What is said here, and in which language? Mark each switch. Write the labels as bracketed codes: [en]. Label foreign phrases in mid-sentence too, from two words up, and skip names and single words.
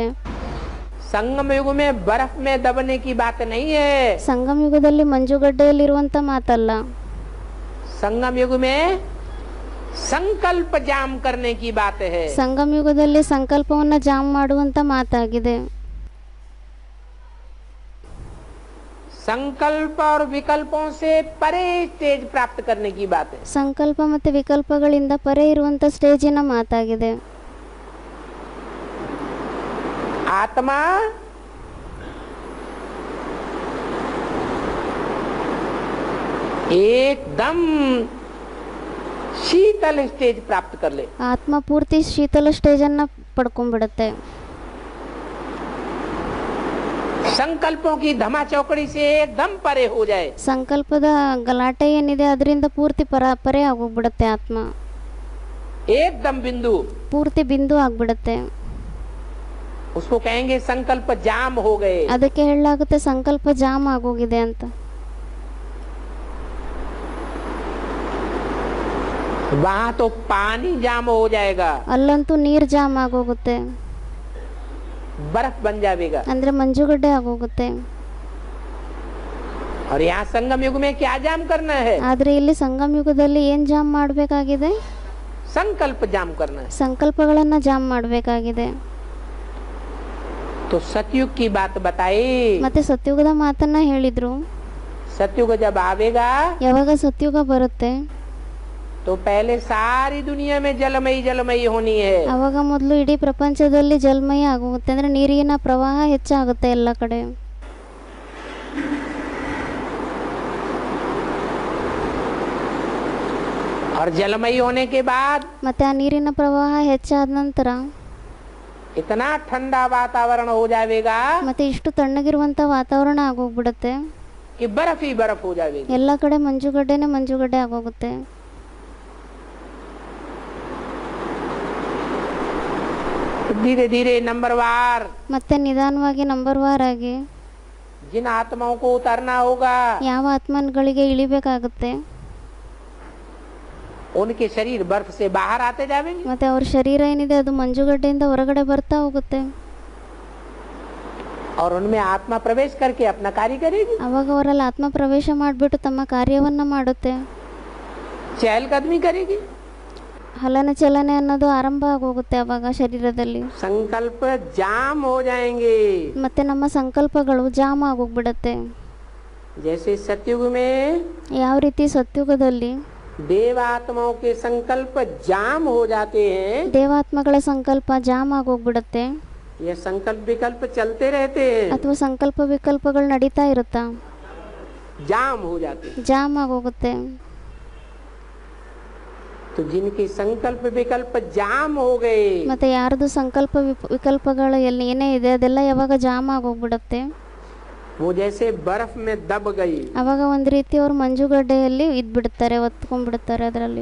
[hi] संगम युग में बर्फ में दबने की बात नहीं है. [kn] ಸಂಗಮ ಯುಗದಲ್ಲಿ ಮಂಜುಗಡ್ಡೆಯಲ್ಲಿರುವಂತ ಮಾತಲ್ಲ. [hi] संगम युग में संकल्प जाम करने की बात है. [kn] ಸಂಗಮ ಯುಗದಲ್ಲಿ ಸಂಕಲ್ಪವನ್ನ ಜಾಮ್ ಮಾಡುವಂತ ಮಾತಾಗಿದೆ. [hi] संकल्प और विकल्पों से परे स्टेज प्राप्त करने की बात है. [kn] ಸಂಕಲ್ಪ ಮತ್ತೆ ವಿಕಲ್ಪಗಳಿಂದ ಪರೆ ಇರುವಂತ ಸ್ಟೇಜಿನ ಮಾತಾಗಿದೆ. [hi] आत्मा एकदम शीतल स्टेज प्राप्त कर ले. [kn] ಆತ್ಮ ಪೂರ್ತಿ ಶೀತಲ ಸ್ಟೇಜ್ ಅನ್ನ ಪಡ್ಕೊಂಡ್ಬಿಡುತ್ತೆ. [hi] संकल्पों की धमा चौकड़ी से एकदम परे हो जाए. [kn] ಸಂಕಲ್ಪದ ಗಲಾಟೆ ಏನಿದೆ ಅದರಿಂದ ಪೂರ್ತಿ ಪರೆ ಆಗೋಗ್ಬಿಡುತ್ತೆ ಆತ್ಮ. [hi] एकदम बिंदु, [kn] ಪೂರ್ತಿ ಬಿಂದು ಆಗ್ಬಿಡುತ್ತೆ. [hi] उसको कहेंगे संकल्प जाम हो गए. [kn] ಅದಕ್ಕೆ ಹೇಳಲಾಗುತ್ತೆ ಸಂಕಲ್ಪ ಜಾಮ್ ಆಗೋಗಿದೆ ಅಂತ. [hi] वहाँ तो पानी जाम हो जाएगा. [kn] ಅಲ್ಲಂತೂ ನೀರ್ ಜಾಮ್ ಆಗೋಗುತ್ತೆ. [hi] बर्फ बन जाएगा। [kn] ಅಂದರೆ ಮಂಜುಗಡ್ಡೆ ಆಗೋಗುತ್ತೆ. [hi] और यहाँ संगम युग में क्या जाम करना है? [kn] ಆದರೆ ಇಲ್ಲಿ ಸಂಗಮ ಯುಗದಲ್ಲಿ ಏನು ಜಾಮ್ ಮಾಡಬೇಕಾಗಿದೆ? [hi] संकल्प जाम करना है। [kn] ಸಂಕಲ್ಪಗಳನ್ನು ಜಾಮ್ ಮಾಡಬೇಕಾಗಿದೆ. [hi] तो सतयुग की बात बताई। [kn] ಮತ್ತೆ ಸತ್ಯುಗದ ಮಾತನ್ನ ಹೇಳಿದ್ರು. [hi] सतयुग जब आवेगा [kn] ಯಾವಾಗ ಸತ್ಯುಗ ಬರುತ್ತೆ [hi] तो पहले सारी दुनिया में जलमयी जलमयी होनी है। [kn] ಅವಾಗ ಮೊದಲು ಇಡೀ ಪ್ರಪಂಚದಲ್ಲಿ ಜಲಮಯ ಆಗುತ್ತೆ, ಅಂದ್ರೆ ನೀರಿನ ಪ್ರವಾಹ ಹೆಚ್ಚಾಗುತ್ತೆ ಎಲ್ಲ ಕಡೆ. [hi] और जलमयी होने के बाद [kn] ಮತ್ತೆ ಆ ನೀರಿನ ಪ್ರವಾಹ ಹೆಚ್ಚಾದ ನಂತರ [hi] इतना ठंडा वातावरण हो जाएगा [kn] ಮತ್ತೆ ಇಷ್ಟು ತಣ್ಣಗಿರುವಂತ ವಾತಾವರಣ ಆಗೋಗ್ಬಿಡುತ್ತೆ, [hi] कि बर्फ ही बर्फ हो जाएगी। [kn] ಎಲ್ಲ ಕಡೆ ಮಂಜುಗಡ್ಡೆನೇ ಮಂಜುಗಡ್ಡೆ ಆಗೋಗುತ್ತೆ. [hi] धीरे धीरे नंबरवार [kn] ಮತ್ತೆ ನಿಧಾನವಾಗಿ ನಂಬರ್ ವಾರ್ ಆಗಿ [hi] जिन आत्माओं को उतारना होगा [kn] ಯಾವ ಆತ್ಮಗಳಿಗೆ ಇಳಿಬೇಕಾಗುತ್ತೆ [hi] उनके शरीर बर्फ से बाहर आते जाएंगे। [kn] ಮತ್ತೆ ಅವ್ರ ಶರೀರ ಏನಿದೆ ಅದು ಮಂಜುಗಡ್ಡೆಯಿಂದ ಹೊರಗಡೆ ಬರ್ತಾ ಹೋಗುತ್ತೆ. [hi] और उनमें आत्मा प्रवेश करके अपना कार्य करेगी। [kn] ಅವಾಗ ಅವರಲ್ಲಿ ಆತ್ಮ ಪ್ರವೇಶ ಮಾಡಿಬಿಟ್ಟು ತಮ್ಮ ಕಾರ್ಯವನ್ನ ಮಾಡುತ್ತೆ, [hi] चहलकदमी करेगी। [kn] ಹಲನ ಚಲನೆ ಅನ್ನೋದು ಆರಂಭ ಆಗೋಗುತ್ತೆ ಅವಾಗ ಶರೀರದಲ್ಲಿ. [hi] संकल्प जाम हो जाएंगे। [kn] ಮತ್ತೆ ನಮ್ಮ ಸಂಕಲ್ಪಗಳು ಜಾಮ್ ಆಗೋಗ್ಬಿಡತ್ತೆ. [hi] जैसे सतयुग में [kn] ಯಾವ ರೀತಿ ಸತ್ಯುಗದಲ್ಲಿ [hi] देवात्माओं के संकल्प जाम हो जाते हैं, [kn] ದೇವಾತ್ಮಗಳ ಸಂಕಲ್ಪ ಜಾಮ್ ಆಗೋಗ್ಬಿಡತ್ತೆ, [hi] ये संकल्प विकल्प चलते रहते हैं, [kn] ಅಥವಾ ಸಂಕಲ್ಪ ವಿಕಲ್ಪಗಳು ನಡೀತಾ ಇರುತ್ತಾ, [hi] जाम हो जाते हैं। [kn] ಜಾಮ್ ಆಗೋಗುತ್ತೆ. [hi] तो जिनके संकल्प विकल्प जाम हो गए [kn] ಮತ್ತೆ ಯಾರ್ದು ಸಂಕಲ್ಪ ವಿಕಲ್ಪಗಳು ಎಲ್ಲಿ ಏನೇ ಇದೆ ಅದೆಲ್ಲ ಯಾವಾಗ ಜಾಮ್ ಆಗೋಗ್ಬಿಡುತ್ತೆ, [hi] वो जैसे बर्फ में दब गई। [kn] ಅವಾಗ ಒಂದು ರೀತಿ ಅವ್ರು ಮಂಜುಗಡ್ಡೆಯಲ್ಲಿ ಇದ್ಬಿಡ್ತಾರೆ, ಒತ್ಕೊಂಡ್ಬಿಡ್ತಾರೆ ಅದರಲ್ಲಿ.